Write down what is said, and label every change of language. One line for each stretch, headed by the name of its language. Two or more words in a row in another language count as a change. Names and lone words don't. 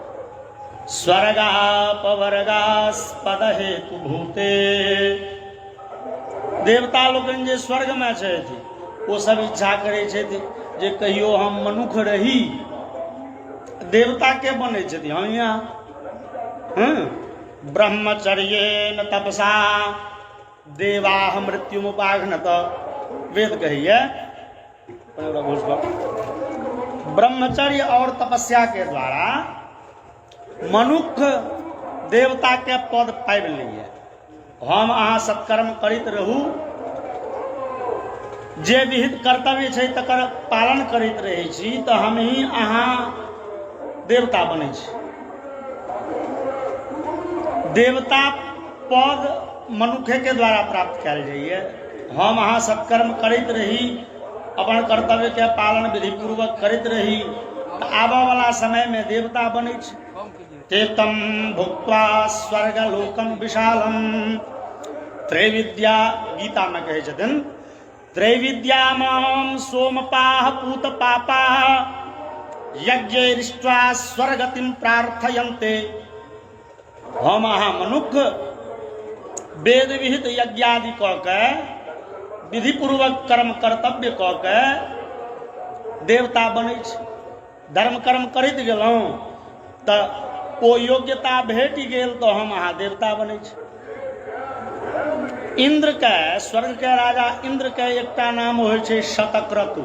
Sanskrit: स्वर्गापवर्गास्पद हेतु भूते।
Maithili: देवता लोकनि जे स्वर्ग में छथि ओ सब इच्छा करै छथि जे कहियो हम मनुख रही। देवता के बनै छथि हम यहाँ
Sanskrit: ब्रह्मचर्येण तपसा देवाः मृत्युमुपाघ्नत।
Maithili: वेद कहिए ब्रह्मचर्य और तपस्या के द्वारा मनुख देवता के पद पाबि लैए। हम अहाँ सत्कर्म करैत रहू, जे विहित कर्तव्य छै तकर पालन करैत रहै छी तऽ हम ही अहाँ देवता बनै छी। देवता पद मनुखे के द्वारा प्राप्त कयल जाइए। हम अहाँ सत्कर्म करैत रही, अपन कर्तव्य के पालन विधि पूर्वक करैत रही तऽ आबऽ वाला समय में देवता बनै छै।
Sanskrit: तेतम भुक्त्वा स्वर्गलोकम विशालम।
Maithili: त्रैविद्या गीता में कहे छथिन,
Sanskrit: त्रैविद्यामां सोमपाः पूत पापाः यज्ञैरिष्ट्वा स्वर्गतिं प्रार्थयन्ते।
Maithili: हम अहाँ मनुख वेद विहित यज्ञादि कऽ के विधि पूर्वक कर्म कर्तव्य कऽ के देवता बनै छै। धर्म कर्म करैत गेलहुँ तऽ ओ योग्यता भेट गेल तऽ हम अहाँ देवता बनै छी। इंद्र के, स्वर्ग के राजा इंद्र के एकटा नाम होइ छै शतक्रतु।